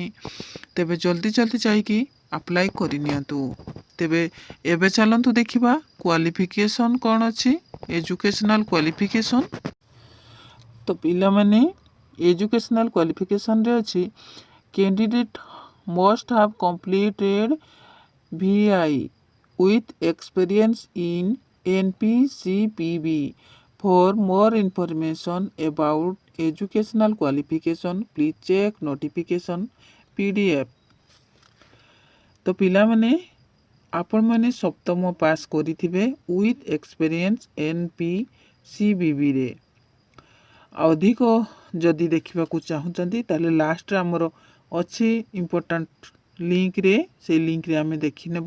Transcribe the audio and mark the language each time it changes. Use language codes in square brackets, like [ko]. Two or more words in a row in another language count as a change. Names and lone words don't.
[or] ତେବେ ଜଲ୍ଦି ଜଲ୍ଦି ଯାଇକି ଆପ୍ଲାଏ କରିନିଅନ୍ତୁ। ତେବେ ଏବେ ଚାଲନ୍ତୁ ଦେଖିବା କ୍ୱାଲିଫିକେସନ୍ କ'ଣ ଅଛି, [en] educational qualification. [or] ତ ପିଲାମାନେ [en] educational qualification ଅଛି candidate must have completed VI with experience in NPCPB. For more information about educational qualification, please check notification PDF. [or] ତ ପିଲାମାନେ ଆପଣମାନେ ସପ୍ତମ ପାସ୍ କରିଥିବେ [en] with experience [or] NPCBରେ। ଅଧିକ ଯଦି ଦେଖିବାକୁ ଚାହୁଁଛନ୍ତି ତାହେଲେ ଲାଷ୍ଟରେ ଆମର ଅଛି [en] important link, [or] ସେଇ ଲିଙ୍କରେ ଆମେ ଦେଖିନେବା।